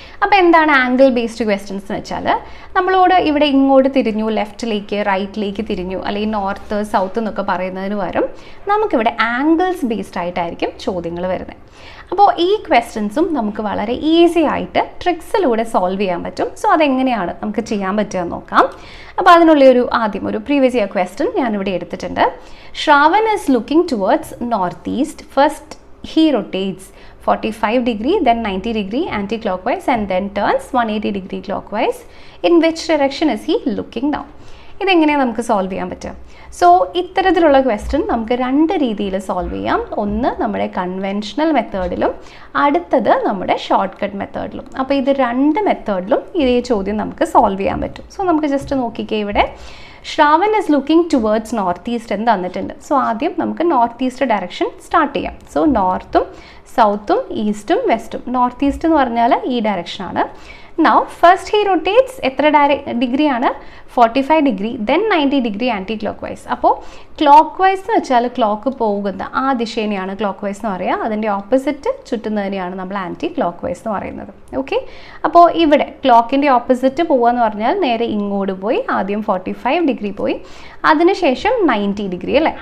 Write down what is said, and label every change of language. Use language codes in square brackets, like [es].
[ml] അപ്പോൾ എന്താണ് angle based questions എന്ന് വെച്ചാൽ, നമ്മളോട് ഇവിടെ ഇങ്ങോട്ട് തിരിഞ്ഞു, ലെഫ്റ്റിലേക്ക് റൈറ്റിലേക്ക് തിരിഞ്ഞു, അല്ലെങ്കിൽ നോർത്ത് സൗത്ത് എന്നൊക്കെ പറയുന്നതിന് പകരം നമുക്കിവിടെ ആംഗിൾസ് ബേസ്ഡ് ആയിട്ടായിരിക്കും ചോദ്യങ്ങൾ വരുന്നത്. അപ്പോൾ ഈ ക്വസ്റ്റ്യൻസും നമുക്ക് വളരെ ഈസി ആയിട്ട് ട്രിക്സിലൂടെ സോൾവ് ചെയ്യാൻ പറ്റും. സോ അതെങ്ങനെയാണ് നമുക്ക് ചെയ്യാൻ പറ്റുക എന്ന് നോക്കാം. അപ്പോൾ അതിനുള്ള ആദ്യം ഒരു പ്രീവിയസ് ഇയർ ക്വസ്റ്റ്യൻ ഞാനിവിടെ എടുത്തിട്ടുണ്ട്. [en] Shravan is looking towards northeast. First he rotates 45 degree, then 90 degree anti-clockwise, and then turns 180 degree clockwise. In which direction is he looking now? [ml] ഇതെങ്ങനെയാണ് നമുക്ക് സോൾവ് ചെയ്യാൻ പറ്റുക? സോ ഇത്തരത്തിലുള്ള ക്വസ്റ്റ്യൻ നമുക്ക് 2 രീതിയിൽ സോൾവ് ചെയ്യാം. ഒന്ന് നമ്മുടെ കൺവെൻഷണൽ മെത്തേഡിലും, അടുത്തത് നമ്മുടെ ഷോർട്ട് കട്ട് മെത്തേഡിലും. അപ്പോൾ ഇത് 2 മെത്തേഡിലും ഇതേ ചോദ്യം നമുക്ക് സോൾവ് ചെയ്യാൻ പറ്റും. സോ നമുക്ക് ജസ്റ്റ് നോക്കിക്കേ, ഇവിടെ [en] Shravan is looking towards northeast [ml] എന്ന് തന്നിട്ടുണ്ട്. സോ ആദ്യം നമുക്ക് നോർത്ത് ഈസ്റ്റ് ഡയറക്ഷൻ സ്റ്റാർട്ട് ചെയ്യാം. സോ നോർത്തും സൗത്തും ഈസ്റ്റും വെസ്റ്റും. നോർത്ത് ഈസ്റ്റ് എന്ന് പറഞ്ഞാൽ ഈ ഡയറക്ഷനാണ്. [en] Now first he rotates [ml] എത്ര ഡിഗ്രിയാണ്? 45 degree, then 90 degree anti clock vice. അപ്പോൾ ക്ലോക്ക് വൈസ് എന്ന് വെച്ചാൽ ക്ലോക്ക് പോകുന്ന ആ ദിശേനെയാണ് ക്ലോക്ക് വൈസ് എന്ന് പറയുക. അതിൻ്റെ ഓപ്പോസിറ്റ് ചുറ്റുന്നതിനെയാണ് നമ്മൾ ആൻറ്റി ക്ലോക്ക് വൈസ് എന്ന് പറയുന്നത്. ഓക്കെ, അപ്പോൾ ഇവിടെ ക്ലോക്കിൻ്റെ ഓപ്പോസിറ്റ് പോകുക എന്ന് പറഞ്ഞാൽ നേരെ ഇങ്ങോട്ട് പോയി, ആദ്യം 45 ഡിഗ്രി പോയി, അതിനുശേഷം 90 ഡിഗ്രി അല്ലേ.